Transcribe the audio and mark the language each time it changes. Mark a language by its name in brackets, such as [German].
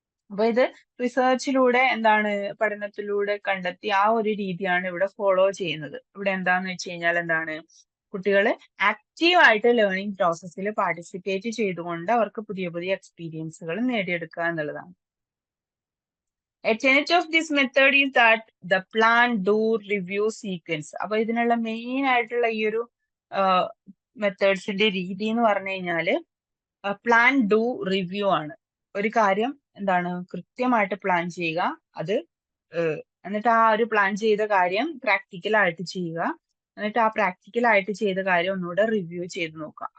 [Malayalam] അപ്പൊ ഇത് റിസർച്ചിലൂടെ എന്താണ് പഠനത്തിലൂടെ കണ്ടെത്തി ആ ഒരു രീതിയാണ് ഇവിടെ ഫോളോ ചെയ്യുന്നത്. ഇവിടെ എന്താന്ന് വെച്ച് കഴിഞ്ഞാൽ എന്താണ് കുട്ടികൾ ആക്റ്റീവ് ആയിട്ട് ലേണിംഗ് പ്രോസസ്സിൽ പാർട്ടിസിപ്പേറ്റ് ചെയ്തുകൊണ്ട് അവർക്ക് പുതിയ പുതിയ എക്സ്പീരിയൻസുകൾ നേടിയെടുക്കുക എന്നുള്ളതാണ്. [English] A tenet of this method is that the plan, do, review sequence. [Malayalam] അപ്പൊ ഇതിനുള്ള മെയിൻ ആയിട്ടുള്ള ഈ ഒരു മെത്തേഡ്സിന്റെ രീതി എന്ന് പറഞ്ഞു കഴിഞ്ഞാല് പ്ലാൻ, ഡു, റിവ്യൂ ആണ്. ഒരു കാര്യം എന്താണ് കൃത്യമായിട്ട് പ്ലാൻ ചെയ്യുക, അത് എന്നിട്ട് ആ ഒരു പ്ലാൻ ചെയ്ത കാര്യം പ്രാക്ടിക്കലായിട്ട് ചെയ്യുക, എന്നിട്ട് ആ പ്രാക്ടിക്കലായിട്ട് ചെയ്ത കാര്യം ഒന്നുകൂടെ റിവ്യൂ ചെയ്ത് നോക്കുക.